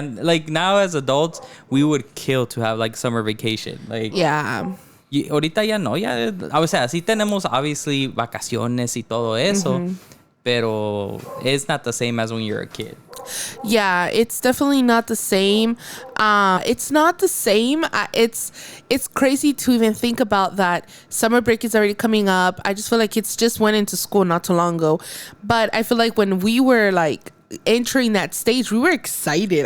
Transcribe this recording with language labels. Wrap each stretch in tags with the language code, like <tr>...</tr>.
<en>Like now as adults, we would kill to have like summer vacation. Like yeah.</en> <es>Ahorita ya no, ya. O sea, sí tenemos obviously vacaciones y todo eso. Mm-hmm.</es> <en>Pero it's not the same as when you're a kid. Yeah, it's definitely not the same. It's not the same. It's crazy to even think about that. Summer break is already coming up. I just feel like kids just went into school not too long ago. But I feel like when we were like entering that stage, we were excited.</en>